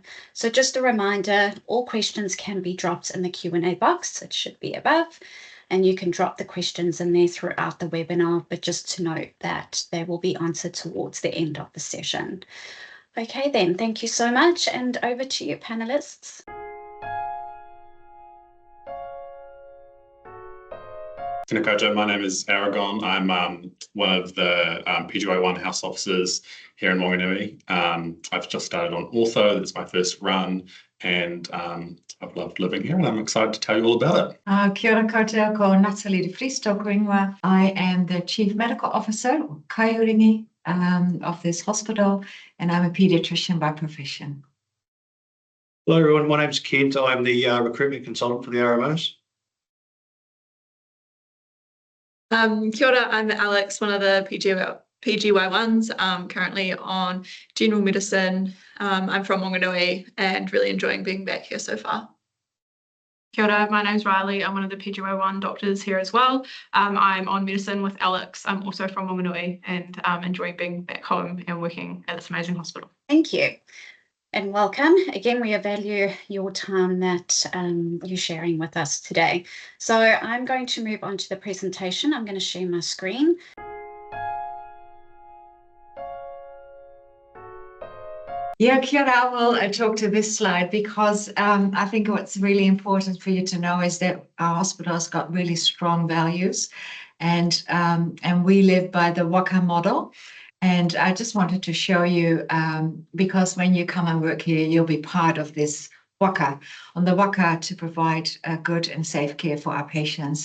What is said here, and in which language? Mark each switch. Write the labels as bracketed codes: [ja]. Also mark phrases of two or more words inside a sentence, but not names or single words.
[en] So just a reminder, all questions can be dropped in the Q&A box. It should be above, and you can drop the questions in there throughout the webinar, but just to note that they will be answered towards the end of the session. Okay then, thank you so much, and over to you panelists. [mi] Tēnā koutou, [en] my name is Aragon. I'm one of the PGY1 house officers here in Whanganui. I've just started on ortho, that's my first run, and I've loved living here and I'm excited to tell you all about it. [mi] Kia ora koutou, ko Natalie de Vries tōku ingoa. [en] I am the Chief Medical Officer, or kaiuringi, of this hospital, and I'm a paediatrician by profession. Hello everyone, my name's Kent. I'm the recruitment consultant for the RMOs. [mi] Kia ora, [en] I'm Alex, one of the PGY1s, currently on general medicine. I'm from Whanganui and really enjoying being back here so far. [mi] Kia ora, [en] my name's Riley. I'm one of the PGY1 doctors here as well. I'm on medicine with Alex. I'm also from Whanganui and enjoying being back home and working at this amazing hospital. Thank you. And welcome. Again, we value your time that you're sharing with us today. So I'm going to move on to the presentation. I'm going to share my screen. Yeah, [mi] kia ora, [en] I'll talk to this slide because I think what's really important for you to know is that our hospital has got really strong values, and we live by the waka model. And I just wanted to show you, because when you come and work here, you'll be part of this waka, on the waka to provide good and safe care for our patients.